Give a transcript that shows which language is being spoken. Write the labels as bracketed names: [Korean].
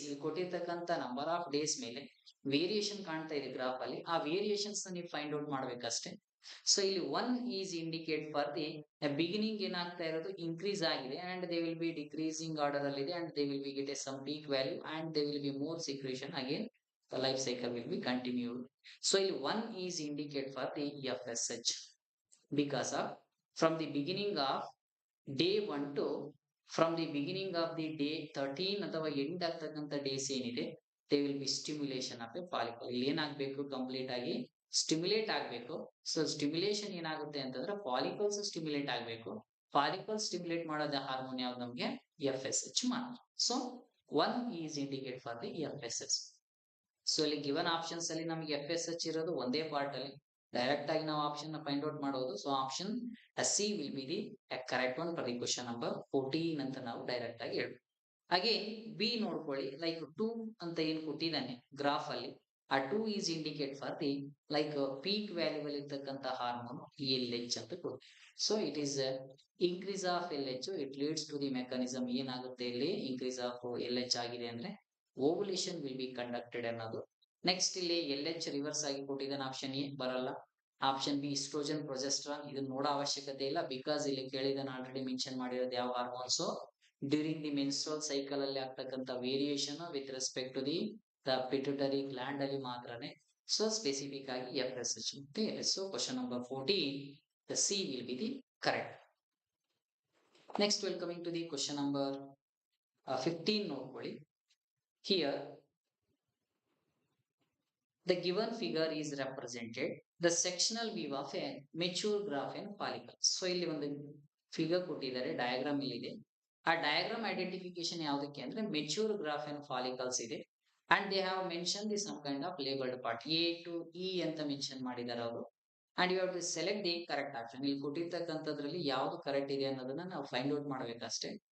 [Kannada] ಇಲ್ಲಿ ಕೊಟ್ಟಿರ್ತಕ್ಕಂಥ number of days ಮೇಲೆ ವೇರಿಯೇಷನ್ ಕಾಣ್ತಾ ಇದೆ ಗ್ರಾಫ್ ಅಲ್ಲಿ, ಆ ವೇರಿಯೇಷನ್ಸ್ ನೀವು ಫೈಂಡ್ ಔಟ್ ಮಾಡ್ಬೇಕಷ್ಟೇ. [English] so [Kannada] ಇಲ್ಲಿ [English] 1 is indicate for the beginning [Kannada] ಏನಾಗ್ತಾ ಇರೋದು [English] increase [Kannada] ಆಗಿದೆ [English] and they will be decreasing order [Kannada] ಅಲ್ಲಿ ಇದೆ [English] And they will be get a some peak value and they will be more secretion again the life cycle will be continued. So 1 is indicate for the FSH because of from the beginning of day 1 to from the beginning of the day 13 [Kannada] ಅಥವಾ end ಆಗ್ತಕ್ಕಂಥ days ಏನಿದೆ [English] they will be stimulation of a follicle. [Kannada] ಇಲ್ಲಿ ಏನಾಗಬೇಕು complete ಆಗಿ stimulate ಆಗಬೇಕು. So stimulation ಏನಾಗುತ್ತೆ ಅಂತಂದ್ರೆ follicles stimulate ಆಗಬೇಕು. ಫಾಲಿಕಲ್ ಸ್ಟಿಮ್ಯುಲೇಟ್ ಮಾಡೋದ ಹಾರ್ಮೋನ್ ಯಾವ್ದು ನಮಗೆ FSH ಮಾತ್ರ. [English] So 1 is indicate for the FSH. [Kannada] So ಇಲ್ಲಿ ಗಿವನ್ ಆಪ್ಷನ್ಸ್ ಅಲ್ಲಿ ನಮಗೆ FSH ಇರೋದು ಒಂದೇ ಪಾರ್ಟ್ ಅಲ್ಲಿ, ಡೈರೆಕ್ಟ್ ಆಗಿ ನಾವು ಆಪ್ಷನ್ ಫೈಂಡ್ ಔಟ್ ಮಾಡೋದು. [English] so option C will be the correct one for the question number 14 [Kannada] ಅಂತ ನಾವು ಡೈರೆಕ್ಟ್ ಆಗಿ ಹೇಳ್ಬೋದು. ಹಾಗೆ ಬಿ ನೋಡ್ಕೊಳ್ಳಿ, ಲೈಕ್ 2 ಅಂತ ಏನ್ ಕೊಟ್ಟಿದ್ದಾನೆ ಗ್ರಾಫ್ ಅಲ್ಲಿ, ಆ 2 [English] is indicate for the like peak value [Kannada] ಇರ್ತಕ್ಕಂಥ ಹಾರ್ಮೋನ್ LH ಅಂತ ಕೊಡ್ತೀವಿ. [English] So it is increase of LH, it leads to the mechanism. [Kannada] ಏನಾಗುತ್ತೆ ಇಲ್ಲಿ [English] increase of LH [Kannada] ಆಗಿದೆ ಅಂದ್ರೆ [English] ovulation will be conducted [Kannada] ಅನ್ನೋದು. ನೆಕ್ಸ್ಟ್ ಇಲ್ಲಿ LH ರಿವರ್ಸ್ ಆಗಿ ಕೊಟ್ಟಿದ್ದಾನೆ, ಆಪ್ಷನ್ ಎ ಬರಲ್ಲ. ಆಪ್ಷನ್ ಬಿ ಇಸ್ಟ್ರೋಜನ್ ಪ್ರೊಜೆಸ್ಟ್ರಾನ್, ಇದನ್ನ ನೋಡೋ ಅವಶ್ಯಕತೆ ಇಲ್ಲ ಬಿಕಾಸ್ ಇಲ್ಲಿ ಕೇಳಿದಾನೆ ಆಲ್ರೆಡಿ ಮೆನ್ಷನ್ ಮಾಡಿರೋದು ಯಾವ hormones [English] during the menstrual cycle [Kannada] ಅಲ್ಲಿ ಆಗ್ತಕ್ಕಂಥ variation [English] with respect to the pituitary gland [Kannada] ಅಲ್ಲಿ ಮಾತ್ರನೇ. ಸೊ ಸ್ಪೆಸಿಫಿಕ್ ಆಗಿ FSH ಮತ್ತೆ LH. [English] So question number 14 the C will be the correct. Next we'll coming to the question number 15 [Kannada] ನೋಡ್ಕೊಳ್ಳಿ. [English] Here the given figure is represented the sectional view of a mature graphene follicle. [Kannada] So ಇಲ್ಲಿ ಒಂದು figure ಕೊಟ್ಟಿದ್ದಾರೆ, diagram ಇಲ್ಲಿದೆ. ಆ diagram identification ಯಾವುದಕ್ಕೆ ಅಂದ್ರೆ mature ಗ್ರಾಫೆನ್ follicles ಇದೆ [English] and they have mention the some kind of labelled part [Kannada] A to E ಅಂತ mention ಮಾಡಿದ್ದಾರೆ ಅವರು. [English] And you have to select the correct option. [Kannada] ಇಲ್ಲಿ ಕೊಟ್ಟಿರ್ತಕ್ಕಂಥದ್ರಲ್ಲಿ ಯಾವ್ದು ಕರೆಕ್ಟ್ ಇದೆ ಅನ್ನೋದನ್ನ ನಾವು ಫೈಂಡ್ ಔಟ್ ಮಾಡ್ಬೇಕಷ್ಟೇ.